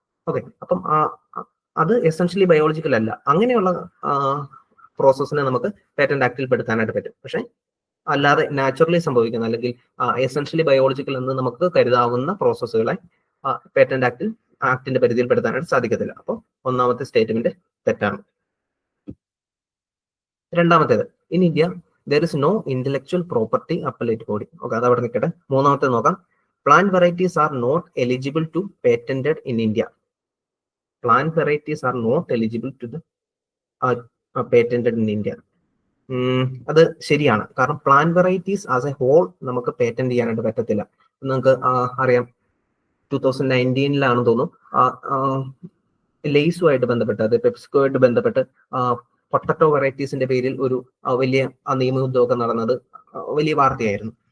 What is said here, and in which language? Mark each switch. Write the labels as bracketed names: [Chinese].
[Malayalam] Okay, അപ്പം അത് essentially biological അല്ല. അങ്ങനെയുള്ള പ്രോസസ്സിനെ നമുക്ക് പേറ്റന്റ് ആക്ടിൽ പെടുത്താനായിട്ട് പറ്റും. പക്ഷെ അല്ലാതെ നാച്ചുറലി സംഭവിക്കുന്ന, അല്ലെങ്കിൽ എസെൻഷ്യലി ബയോളജിക്കൽ എന്ന് നമുക്ക് കരുതാവുന്ന പ്രോസസ്സുകളെ പേറ്റന്റ് ആക്ടിന്റെ പരിധിയിൽ പെടുത്താനായിട്ട് സാധിക്കത്തില്ല. അപ്പോൾ ഒന്നാമത്തെ സ്റ്റേറ്റ്മെന്റ് തെറ്റാണ്. രണ്ടാമത്തേത്, [English] In India there is no intellectual property appellate body. [Malayalam] Okay, അത് അവിടെ നിൽക്കട്ടെ. മൂന്നാമത്തെ നോക്കാം. [English] Plant varieties are not eligible to patented in India. Plant varieties are not eligible to the patented in India. [Malayalam] അത് ശരിയാണ്. കാരണം plant varieties as A whole നമുക്ക് patent ചെയ്യാനായിട്ട് പറ്റത്തില്ല. നിങ്ങൾക്ക് അറിയാം, 2019 തോന്നുന്നു ലേസുമായിട്ട് ബന്ധപ്പെട്ട്, അത് പെപ്സിക്കോയായിട്ട് ബന്ധപ്പെട്ട് പൊട്ടറ്റോ വെറൈറ്റീസിന്റെ പേരിൽ ഒരു വലിയ നിയമോദ്യോഗം നടന്നത് വലിയ വാർത്തയായിരുന്നു.